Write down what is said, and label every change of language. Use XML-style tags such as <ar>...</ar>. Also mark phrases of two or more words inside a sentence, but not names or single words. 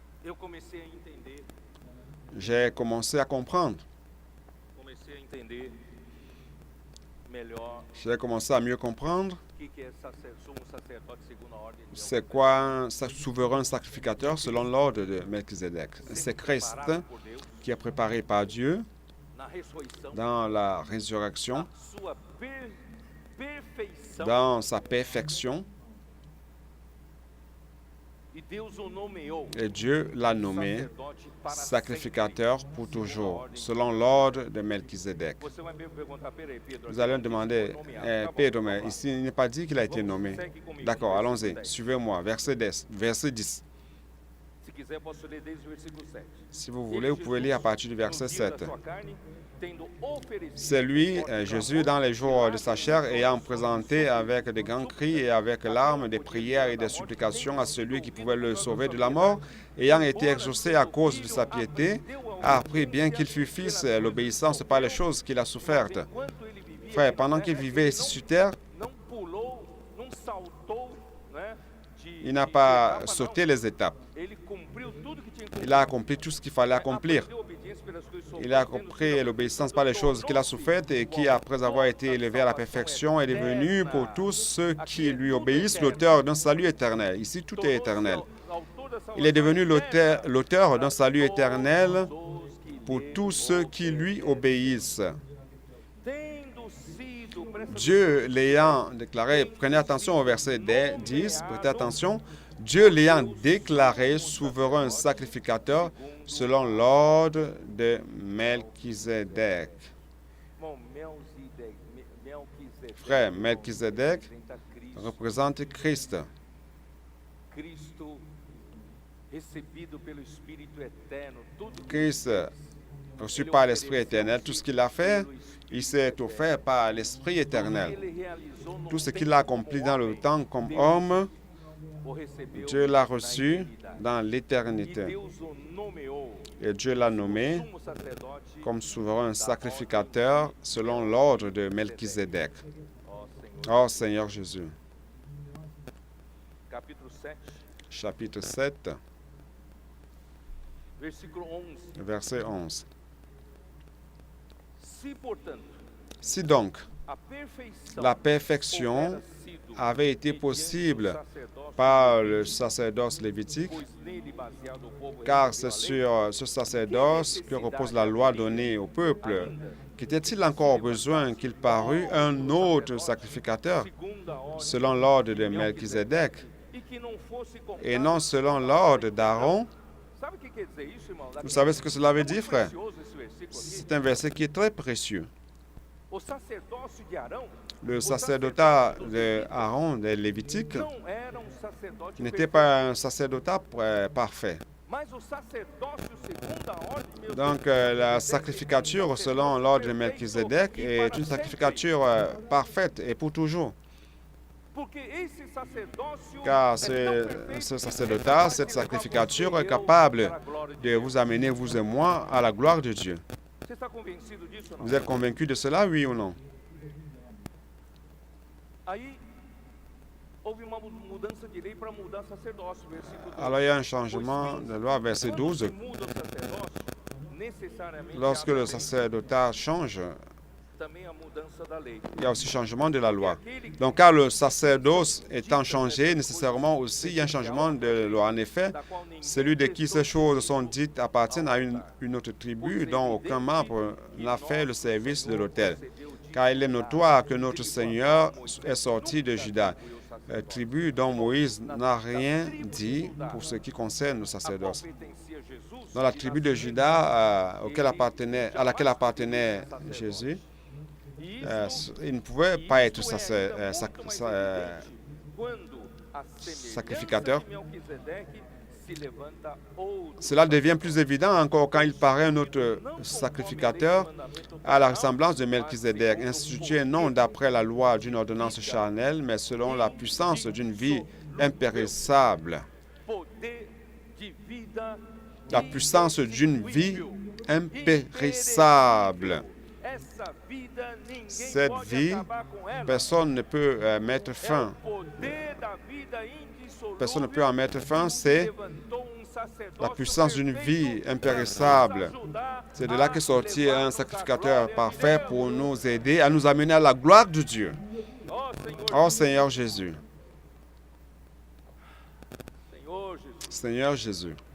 <pt>eu comecei a entender,</pt> <fr>j'ai commencé à comprendre.</fr> <pt>comecei a entender melhor</pt> <fr>J'ai commencé à mieux comprendre</fr> <pt>o que é sumo sacerdote segundo a ordem de</pt> <fr>c'est quoi un souverain sacrificateur selon l'ordre de Melchizedek. C'est Christ</fr> <pt>preparado por Deus</pt> <fr>qui est préparé par Dieu</fr> <pt>na ressurreição,</pt> <fr>dans la résurrection,</fr> <pt>na sua perfeição,</pt> <fr>dans sa perfection,</fr> <pt>e Deus o nomeou</pt> <fr>et Dieu l'a nommé</fr> <pt>sacerdote para</pt> <fr>sacrificateur pour toujours, selon l'ordre de Melchizedek.</fr> <pt>sempre. Você vai me perguntar, peraí, Pedro,</pt> <fr>Vous allez me</fr> <pt>aqui</pt> <fr>demander,</fr> <pt>foi nomeado. Tá bom, Pedro, vamos</pt> <fr>mais</fr> <pt>lá.</pt> <fr>ici il n'est pas dit qu'il a été nommé.</fr> <pt>Segue comigo</pt> <fr>D'accord,</fr> <pt>no</pt> <fr>allons-y,</fr> <pt>versículo 10.</pt> <fr>suivez-moi, verset 10. Verset 10.</fr> <pt>Se quiser, posso ler desde o versículo 7.</pt> <fr>Si vous voulez, vous pouvez lire à partir du verset</fr> <pt>No dia</pt> <fr>7.</fr> <pt>da sua carne, tendo oferecido</pt> <fr>C'est lui,</fr> <pt>forte</pt> <fr>Jésus,</fr> <pt>clamor,</pt> <fr>dans les jours de sa chair, ayant présenté avec de grands cris et avec larmes des prières et des supplications à celui qui pouvait le sauver de la mort, ayant été exaucé à cause de sa piété, a appris bien qu'il fut fils l'obéissance par les choses qu'il a souffertes.</fr> <pt>enquanto ele vivia</pt> <fr>Frère,</fr> <pt>aqui</pt> <fr>pendant</fr> <pt>na</pt> <fr>qu'il</fr> <pt>terra,</pt> <fr>vivait</fr> <pt>ele</pt> <fr>ici sur terre,</fr> <pt>não pulou, não saltou, né,</pt> <fr>il n'a pas sauté les étapes.</fr> <pt>Ele cumpriu tudo que tinha que</pt> <fr>Il a accompli tout ce qu'il fallait accomplir.</fr> <pt>Aprendeu a obediência pelas coisas que</pt> <fr>Il a</fr> <pt>sofreu,</pt> <fr>compris l'obéissance par les choses qu'il a souffertes et qui, après avoir été élevé à la perfection, est devenu pour tous ceux qui lui obéissent l'auteur d'un salut éternel. Ici, tout est éternel. Il est devenu l'auteur d'un salut éternel pour tous ceux qui lui obéissent. Dieu l'ayant déclaré, prenez attention au verset 10, prêtez attention, Dieu l'ayant déclaré souverain sacrificateur selon l'ordre de Melchizedek. Frère, Melchizedek représente Christ.</fr> <pt>Cristo, recebido pelo Espírito eterno, tudo que</pt> <fr>Christ, reçu par l'Esprit éternel, tout ce qu'il a fait, il s'est offert par l'Esprit éternel.</fr> <pt>ele realizou no</pt> <fr>Tout ce qu'il a accompli dans le temps comme homme,</fr> <pt>o recebeu</pt> <fr>Dieu l'a</fr> <pt>na</pt> <fr>reçu</fr> <pt>eternidade.</pt> <fr>dans</fr> <pt>E</pt> <fr>l'éternité.</fr> <pt>Deus o nomeou</pt> <fr>Et Dieu l'a nommé</fr> <pt>sumo sacerdote</pt> <fr>comme souverain sacrificateur selon l'ordre de Melchizedek.</fr> <pt>ó Senhor.</pt> <fr>Oh Seigneur Jésus.</fr> <pt>Capítulo 7,</pt> <fr>Chapitre 7,</fr> <pt>versículo 11.</pt> <fr>verset 11.</fr> <pt>Se, portanto,</pt> <fr>Si donc</fr> <pt>a perfeição</pt> <fr>la perfection</fr> <pt>houvera sido</pt> <fr>avait été</fr> <pt>mediante</pt> <fr>possible</fr> <pt>o sacerdócio</pt> <fr>par le sacerdoce lévitique,</fr> <pt>pois nele baseado o povo</pt> <fr>car</fr> <pt>recebeu a</pt> <fr>c'est</fr> <pt>lei,</pt> <fr>sur ce sacerdoce que repose la loi donnée au peuple, qu'était-il encore besoin qu'il parût un autre sacrificateur</fr> <pt>segundo a ordem,</pt> <fr>selon l'ordre de Melchizedek</fr> <pt>e que não fosse</pt> <fr>et</fr> <pt>contado.</pt> <fr>non selon l'ordre d'Aaron?</fr> <pt>Sabe o que quer dizer isso, irmão?</pt> <fr>Vous savez ce que cela veut dire, frère?</fr> <pt>Precioso esse versículo aqui.</pt> <fr>C'est un verset qui est très précieux.</fr> <pt>O sacerdócio de Arão</pt> <fr>Le sacerdotat d'Aaron, des Lévitiques,</fr> <pt>não era sacerdote</pt> <fr>n'était</fr> <pt>perfeito,</pt> <fr>pas un sacerdotat parfait.</fr> <pt>mas o sacerdócio segundo a ordem, meu</pt> <fr>Donc,</fr> <pt>Deus,</pt> <fr>la sacrificature selon l'ordre de Melchizedek est une sacrificature parfaite et pour toujours.</fr> <pt>porque esse sacerdócio</pt> <fr>Car</fr> <pt>é tão perfeito</pt> <fr>ce</fr> <pt>que</pt> <fr>sacerdotat,</fr> <pt>capaz de</pt> <fr>cette</fr> <pt>levar</pt> <fr>sacrificature</fr> <pt>você e</pt> <fr>est</fr> <pt>eu</pt> <fr>capable</fr> <pt>para a glória de</pt> <fr>de</fr> <pt>Deus.</pt> <fr>vous amener, vous et moi, à la gloire de Dieu.</fr> <pt>Você está convencido disso ou não?</pt> <fr>Vous êtes convaincu de cela, oui ou non?</fr> <pt>Aí houve uma mudança de lei para mudar sacerdócio, versículo 12.</pt> <fr>Alors, il y a un changement de loi, verset</fr> <pt>Quando</pt> <fr>12.</fr> <pt>se muda o sacerdócio, necessariamente</pt> <fr>Lorsque</fr> <pt>há</pt> <fr>le</fr> <pt>também-</pt> <fr>sacerdotat change,</fr> <pt>também a mudança da lei.</pt> <fr>il y a aussi changement de la loi. Donc, car le sacerdoce étant changé, nécessairement aussi, il y a un changement de loi. En effet,</fr> <pt>Da qual ninguém</pt> <fr>celui de qui ces</fr> <pt>prestou</pt> <fr>choses sont dites appartiennent à une autre tribu dont aucun membre n'a fait le service de l'autel. Car il est notoire que notre Seigneur est sorti de Juda, tribu dont Moïse n'a rien dit pour ce qui concerne le</fr> <pt>a qual</pt> <fr>sacerdoce.</fr> <pt>pertencia Jesus,</pt> <fr>Dans la tribu de Juda à laquelle appartenait Jésus,</fr> <pt>e</pt> <fr>il ne pouvait pas être</fr> <pt>isso é ainda muito mais evidente quando a</pt> <fr>sacrificateur.</fr> <pt>semelhança de Melquisedeque se levanta outro.</pt> <fr>Cela devient plus évident encore quand il paraît un autre sacrificateur à la ressemblance de Melchizedek, institué non d'après la loi d'une ordonnance charnelle, mais selon la puissance d'une vie impérissable.</fr> <pt>Poder de vida</pt> <fr>La puissance d'une vie impérissable.</fr> <pt>Essa vida ninguém</pt> <fr>Cette</fr> <pt>pode</pt> <fr>vie,</fr> <pt>acabar com ela.</pt> <fr>personne ne peut mettre</fr> <pt>É</pt> <fr>fin.</fr> <pt>o poder da vida indissolúvel</pt> <fr>Personne ne peut en mettre fin, c'est</fr> <pt>levantou</pt> <fr>la puissance d'une vie impérissable. C'est de là qu'est sorti un sacrificateur parfait pour nous aider à nous amener à la gloire de Dieu. Oh Seigneur Jésus. Seigneur Jésus.</fr>